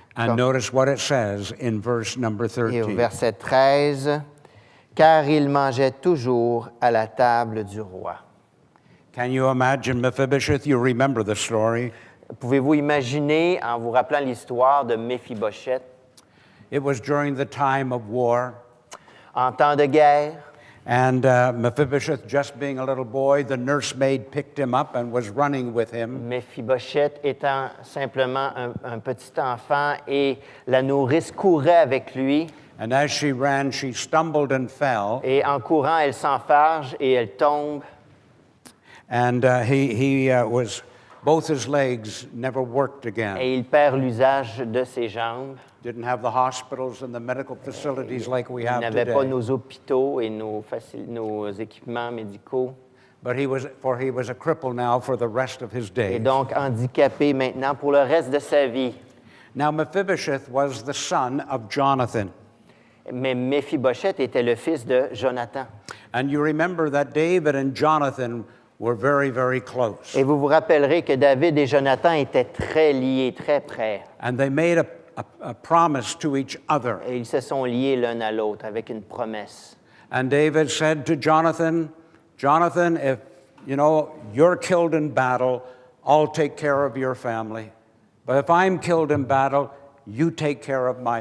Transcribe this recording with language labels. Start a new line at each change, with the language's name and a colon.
English: And notice what it says in verse number
French: Et au
English: 13.
French: verset 13, car il mangeait toujours à la table du roi.
English: Can you imagine Mephibosheth? You remember the story.
French: Pouvez-vous imaginer, en vous rappelant l'histoire de Méphibosheth,
English: It was during the time of war.
French: en temps de guerre,
English: And Mephibosheth, just being a little boy, the nursemaid picked him up and was running with him.
French: Méphibosheth étant simplement un petit enfant et la nourrice courait avec lui.
English: And as she ran, she stumbled and fell.
French: Et en courant, elle s'enfarge et elle tombe.
English: And both his legs never worked again.
French: Et il perd l'usage de ses jambes.
English: Didn't have the hospitals and the medical facilities like we
French: Il
English: have
French: n'avait pas
English: today.
French: nos hôpitaux et nos équipements médicaux.
English: But he was a cripple now for the rest of his
French: Et
English: days.
French: donc handicapé maintenant pour le reste de sa vie.
English: Now Mephibosheth was the son of Jonathan.
French: Mais Méphibosheth était le fils de Jonathan.
English: And you remember that David and Jonathan were very, very close.
French: Et vous vous rappellerez que David et Jonathan étaient très liés, très près.
English: And they made a promise to each other.
French: Et ils se sont liés l'un à l'autre avec une promesse.
English: And David said to Jonathan, Jonathan, if you're killed in battle, I'll take care of your family. But if I'm killed in battle, you take care of my